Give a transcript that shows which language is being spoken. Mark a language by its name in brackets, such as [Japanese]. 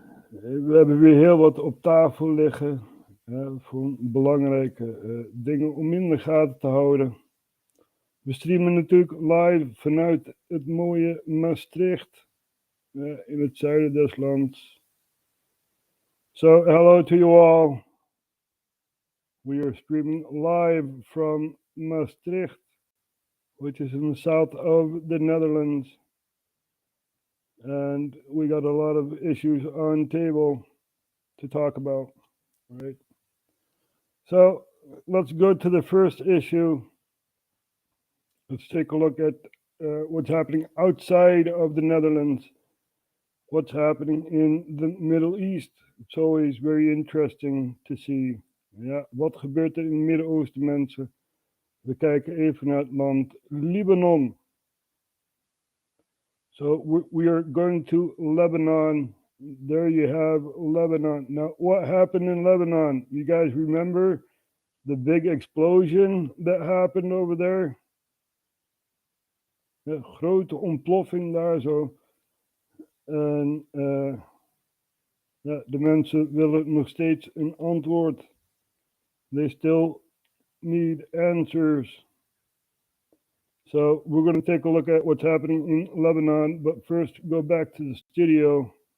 [Dutch] We hebben weer heel wat op tafel liggen, voor belangrijke dingen om in de gaten te houden. We streamen natuurlijk live vanuit het mooie Maastricht, in het zuiden des lands. [English] So, hello to you all. We are streaming live from Maastricht, which is in the south of the Netherlands. And we got a lot of issues on table to talk about, right? So, let's go to the first issue. Let's take a look at what's happening outside of the Netherlands. What's happening in the Middle East. It's always very interesting to see. [Dutch] Ja, wat gebeurt er in het Midden-Oosten, mensen? We kijken even naar het land Libanon. [English] So we are going to Lebanon. There you have Lebanon. Now, what happened in Lebanon? You guys remember the big explosion that happened over there? [Dutch] De grote ontploffing daar zo. En de mensen willen nog steeds een antwoord. [English] They still need answers. So we're going to take a look at what's happening in Lebanon, but first go back to the studio.